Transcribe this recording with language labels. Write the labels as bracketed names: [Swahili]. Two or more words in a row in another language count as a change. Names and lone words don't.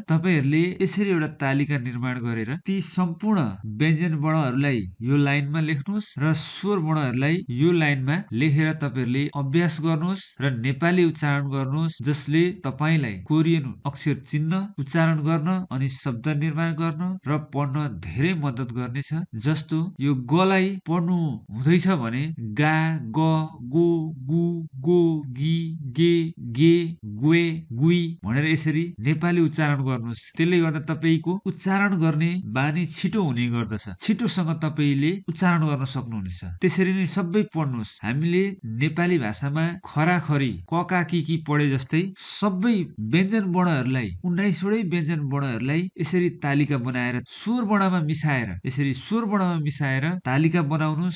[Nepali] तपाईहरूले यसरी एउटा तालिका निर्माण गरेर ती सम्पूर्ण व्यञ्जन वर्णहरूलाई यो लाइनमा लेख्नुहोस् र स्वर वर्णहरूलाई यो लाइनमा लेखेर तपाईहरूले अभ्यास गर्नुहोस् र नेपाली उच्चारण गर्नुहोस्, जसले तपाईलाई कोरियन अक्षर चिन्न, उच्चारण गर्न अनि शब्द निर्माण गर्न र पढ्न धेरै मद्दत गर्नेछ। जस्तो यो गलाई पढ्नु हुँदैछ भने गा, ग, गो, गु, गो, गी, गे, गे, गुए, गुई भनेर यसरी नेपाली उच्चारण गर्नुहोस्। त्यसले गर्दा तपाईको उच्चारण गर्ने बानी छिटो हुने गर्दछ। छिटोसँग तपाईले उच्चारण गर्न सक्नुहुनेछ। त्यसरी नै सबै पढ्नुहोस्। हामीले नेपाली भाषामा खराखरी कका की पढे जस्तै सबै व्यञ्जन वर्णहरूलाई 19 वटै व्यञ्जन वर्णहरूलाई यसरी तालिका बनाएर स्वर वर्णमा मिसाएर यसरी स्वर वर्णमा मिसाएर तालिका बनाउनुहोस्।